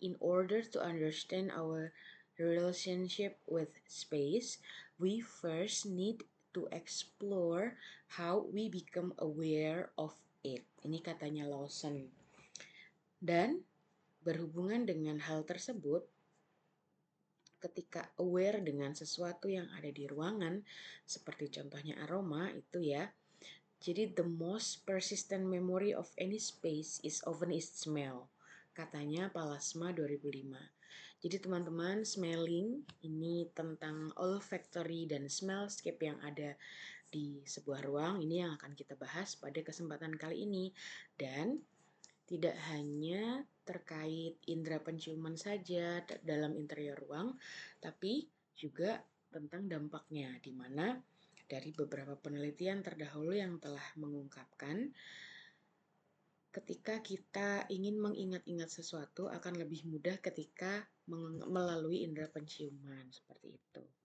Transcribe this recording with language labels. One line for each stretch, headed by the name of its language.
English: In order to understand our relationship with space, we first need to explore how we become aware of it.
Indonesian: Ini katanya Lawson. Dan berhubungan dengan hal tersebut, ketika aware dengan sesuatu yang ada di ruangan, seperti contohnya aroma itu ya.
English: Jadi the most persistent memory of any space is often its smell.
Indonesian: Katanya Palasma 2005. Jadi teman-teman, smelling ini tentang olfactory dan smellscape yang ada di sebuah ruang. Ini yang akan kita bahas pada kesempatan kali ini. Dan tidak hanya terkait indera penciuman saja dalam interior ruang, tapi juga tentang dampaknya, di mana dari beberapa penelitian terdahulu yang telah mengungkapkan ketika kita ingin mengingat-ingat sesuatu akan lebih mudah ketika melalui indera penciuman, seperti itu.